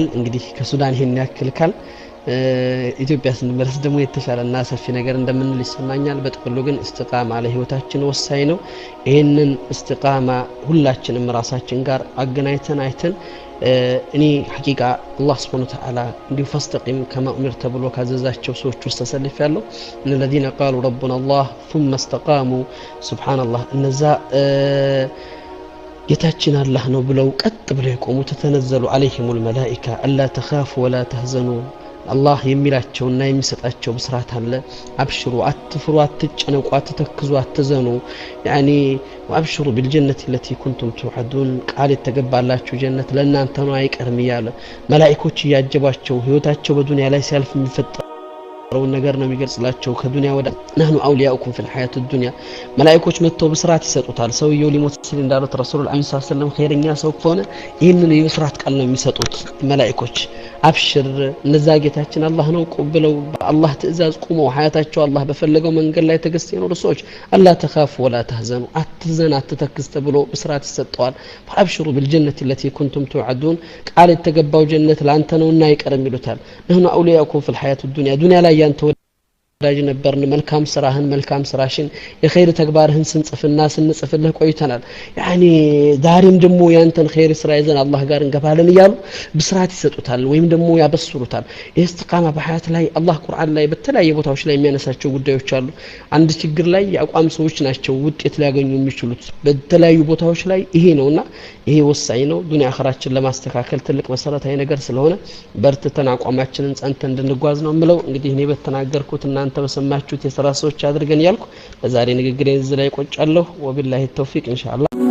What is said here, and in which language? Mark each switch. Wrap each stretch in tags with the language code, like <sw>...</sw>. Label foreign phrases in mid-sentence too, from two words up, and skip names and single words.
<am>እንግዲህ ከሱዳን ይሄን ያክል ካል ኢትዮጵያ ስንመለስ ደግሞ የተሻለና ሰፊ ነገር እንደምንል ይሰማኛል በጥቅሉ ግን እስቲቃማ ለህይወታችን ወሳኝ ነው ይሄንን እስቲቃማ ሁላችንም ራሳችን ጋር አገናኝተን አይተን እኔ ሐቂቃ አላህ</am> <ar>سبحانه وتعالى</ar> <am>እንዲሁ</am> <ar>فاستقم كما أمرت</ar> <am>ተብሎ ካዘዛቸው ሰዎች ውስጥ ተሰልፌያለሁ</am> <ar>الذين قالوا ربنا الله ثم استقاموا سبحان الله</ar> <am>እነዛ ጌታችን አላህ ነው ብለው ቀጥ ብለው የቆሙ</am> <ar>تتنزل عليهم الملائكه الا تخافوا ولا تحزنوا الله</ar> <am>የሚላቸውና የሚሰጣቸው ብስራት አለ አብሽሩ አትፍሩ አትጨነቁ አትተክዙ አትዘኑ</am> <ar>يعني وابشروا بالجنه التي كنتم توعدون</ar> <am>ቃል የተገባላችሁ ጀነት ለእናንተ ነው አይቀርም ይያለ መላእክቶች ያጀባቸው ህይወታቸው በዱንያ ላይ ሲያልፍ የሚፈጠረው ነገር ነው የሚገልጽላቸው ከዱንያ ወደ</am> <ar>نحن اولياؤكم في الحياه الدنيا</ar> <am>መላእክቶች መጥተው ብስራት ይሰጡታል ሰውየው ሊሞት ሲል እንዳሉት ረሱል አላህ</am> <ar>صلى الله عليه وسلم</ar> <am>ኸይረኛ ሰው ከሆነ ይሄንን የብስራት ቃል ነው የሚሰጡት መላእክቶች አብሽር እነዛ ጌታችን አላህ ነው ብለው በአላህ ትእዛዝ ቆመው ሐያታቸው አላህ በፈለገው መንገድ ላይ ተገዝተው የኖሩ ሰዎች አላህ</am> <ar>تخافوا ولا تحزنوا</ar> <am>አትዘን አትተክዝ ተብሎ ብስራት ይሰጠዋል</am> <ar>فابشروا بالجنه التي كنتم توعدون</ar> <am>ቃል የተገባው ጀነት ላንተ ነውና አይቀርም ይሉታል</am> <ar>نحن اولياؤكم في الحياه الدنيا</ar> <am>ዱንያ ላይ ያንተ ዳጅ ነበርን መልካም ስራህን መልካም ስራሽን የኸይር ተግባርህን ስንጽፍና ስንጽፍልህ ቆይተናል ያኒ ዛሬም ደግሞ ያንተን ኸይር ስራ ይዘን አላህ ጋር እንገባለን ይያሉ ብስራት ይሰጡታል ወይም ደግሞ ያበስሩታል ኢስቲቃማ በሐያት ላይ አላህ ቁርአን ላይ በተለያየ ቦታዎች ላይ የሚያነሳቸው ጉዳዮች አሉ አንድ ችግር ላይ ያቋም ሰዎች ናቸው ውጤት ሊያገኙ የሚችሉት በተለያዩ ቦታዎች ላይ ይሄ ነውና ይሄ ወሳኝ ነው ዱንያ አኺራችን ለማስተካከል ትልቅ መሰረታዊ ነገር ስለሆነ በርትተን አቋማችንን ጸንተን እንድንጓዝ ነው ምለው እንግዲህ እኔ በተናገርኩትና አንተ በሰማችሁት የሥራ ሰዎች አድርገን ያልኩ ለዛሬ ንግግሬን እዚህ ላይ ቆጫለሁ</am> <ar>وبالله التوفيق</ar> <am>ኢንሻአላህ</am>